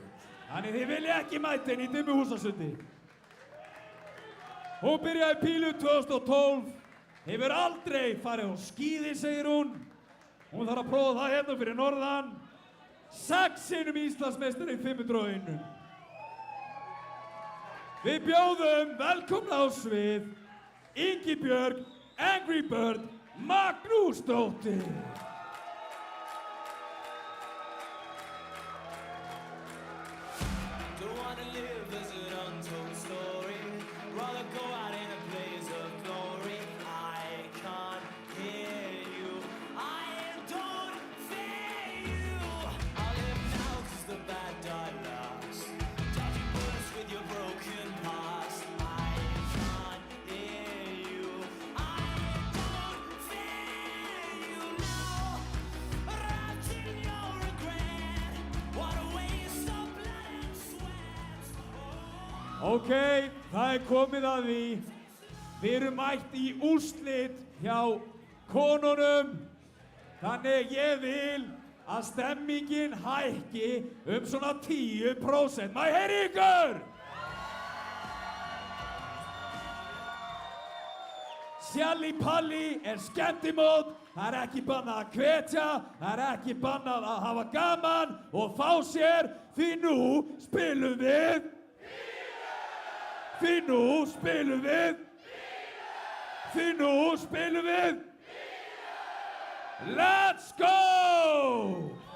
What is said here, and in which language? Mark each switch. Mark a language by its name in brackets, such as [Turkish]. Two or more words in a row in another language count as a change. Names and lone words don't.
[Icelandic] Þannig þið vilja ekki mæta henni í Dimmuhúsasundi. Hún byrjaði pílu 2012, hefur aldrei farið á skíði, segir hún. Hún þarf að prófa það hérna fyrir norðan. 6 sinnum Íslandsmeistari í 501. Við bjóðum velkomna á svið Ingibjörg Angry Bird Magnúsdóttir. [English] Don't wanna live as an untold story. Rather go out in a blaze of glory. I can't hear you. I don't fear you. I live now 'cause the bad die last. Dodging bullets with your broken past. I can't hear you. I don't fear you now. Wrapped in your regret. What a waste of blood and sweat. [Icelandic] Ok, það er komið að því. Við erum mætt í úrslit hjá konunum. Þannig ég vil að stemmingin hækki svona 10%. Má ég heyra í ykkur? Sjalli Palli er skemmtimót. Það er ekki bannað að hvetja, það er ekki bannað að hafa gaman og fá sér, því nú spilum við. Því nú spilum við. Því nú spilum við. [English] Let's go!